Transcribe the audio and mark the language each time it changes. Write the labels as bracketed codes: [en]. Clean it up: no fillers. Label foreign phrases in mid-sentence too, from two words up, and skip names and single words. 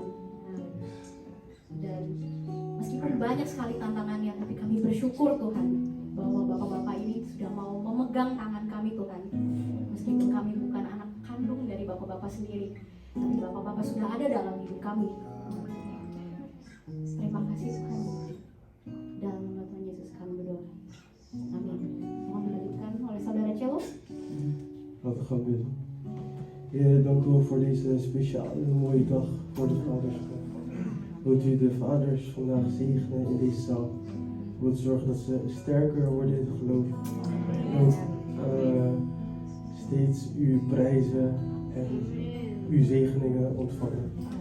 [id] Dan meskipun banyak sekali tantangannya, tapi kami bersyukur Tuhan bahwa Bapak-Bapak ini sudah mau memegang tangan kami Tuhan. Meskipun kami bukan anak kandung dari Bapak-Bapak sendiri, tapi Bapak-Bapak sudah ada dalam hidup kami. Terima kasih Tuhan. Dalam nama Tuhan Yesus kami berdoa. Amin. Mohon dilanjutkan oleh saudara Cello. [nl] Laten we gaan bidden. Heer, dank u wel voor deze speciale mooie dag voor de vaderschap. Wilt u de vaders vandaag zegenen in deze zaal? Wilt u zorgen dat ze sterker worden in het geloof? Wilt steeds uw prijzen en uw zegeningen ontvangen.